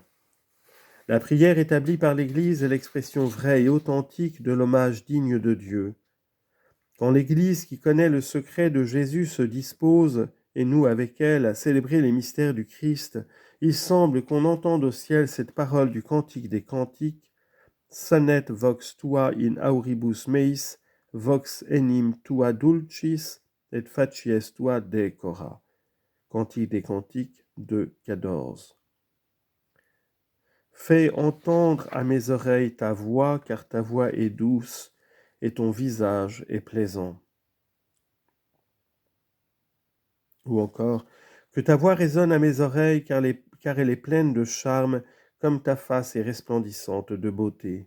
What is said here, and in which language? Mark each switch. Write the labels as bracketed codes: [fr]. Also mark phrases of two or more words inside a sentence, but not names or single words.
[fr] La prière établie par l'Église est l'expression vraie et authentique de l'hommage digne de Dieu. Quand l'Église qui connaît le secret de Jésus se dispose, et nous avec elle, à célébrer les mystères du Christ, il semble qu'on entende au ciel cette parole du Cantique des Cantiques, « [la] Sonet vox tua in auribus meis, vox enim tua dulcis, et facies tua decora ». [fr] Cantique des Cantiques 2,14. Fais entendre à mes oreilles ta voix, car ta voix est douce et ton visage est plaisant. Ou encore, que ta voix résonne à mes oreilles, car elle est pleine de charme, comme ta face est resplendissante de beauté.